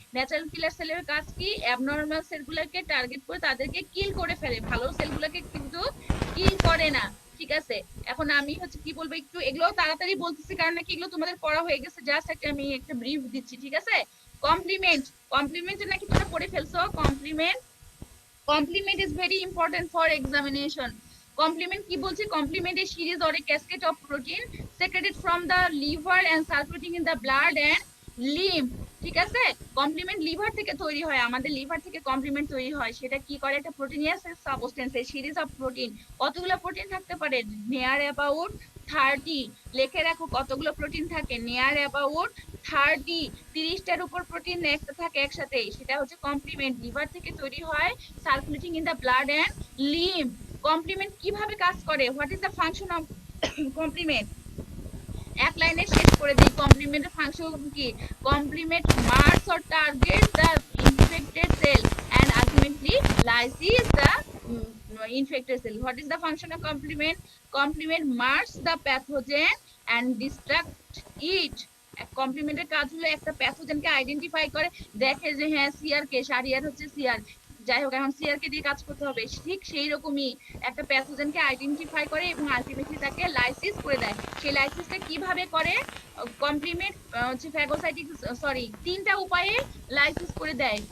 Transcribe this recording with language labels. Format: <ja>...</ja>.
<bn>Natural কিলার সেলের কাজ কি, অ্যাবনর্মাল সেলগুলোকে টার্গেট করে তাদেরকে কিল করে ফেলে, ভালো সেলগুলোকে কিন্তু কিল করে না, ঠিক আছে। এখন আমি হচ্ছে কি বলবো, একটু এগুলো তাড়াতাড়ি বলতেছি কারণ নাকি এগুলো তোমাদের পড়া হয়ে গেছে, জাস্ট আমি একটা ব্রিফ দিচ্ছি, ঠিক আছে। কমপ্লিমেন্ট, কমপ্লিমেন্ট নাকি তোমরা পড়ে ফেলছো, complement</bn> <en>Complement is very important for examination.</en> <bn>Complement কি বলছে?</bn> <en>Complement is series or a cascade of protein secreted from the liver and circulating in the blood and lymph.</en> <bn>ঠিক আছে? কমপ্লিমেন্ট লিভার থেকে তৈরি হয়, আমাদের লিভার থেকে কমপ্লিমেন্ট তৈরি হয়। সেটা কি করে? একটা প্রোটিনিয়াস substance,</bn> <en>A series of protein.</en> <bn>কতগুলো প্রোটিন থাকতে পারে?</bn> <en>near about</en> <bn>30। লিখে রাখো কতগুলো প্রোটিন থাকে?</bn> <en>near about</en> <bn>30। 30টার উপর প্রোটিন একটা থাকে একসাথে, সেটা হচ্ছে কমপ্লিমেন্ট। লিভার থেকে তৈরি হয়,</bn> <en>Circulating in the blood and lymph.</en> <bn>Complement কিভাবে কাজ করে?</bn> <en>What is the function of complement?</en> <bn>এক লাইনে শেষ করে দিই। কমপ্লিমেন্টের ফাংশন কি?</bn> <en>Complement marks or target the infected cell and ultimately lysis the infected cell. What is the function of complement? Complement marks the pathogen and destruct it.</en> <bn>কমপ্লিমেন্টের কাজ হলো একটা প্যাথোজেনকে identify করে, দেখে যে হ্যাঁ সিআর কে, সারিয়ার হচ্ছে সিআর, যাই হোক এখন সিআর কে দিয়ে কাজ করতে হবে। ঠিক সেই রকমই একটা প্যাথোজেনকে আইডেন্টিফাই করে এবং আলটিমেটলি তাকে লাইসিস করে দেয়। সেই লাইসিসটা কিভাবে করে? কমপ্লিমেন্ট হচ্ছে ফ্যাগোসাইটিক, সরি, তিনটা উপায়ে লাইসিস করে দেয়।</bn>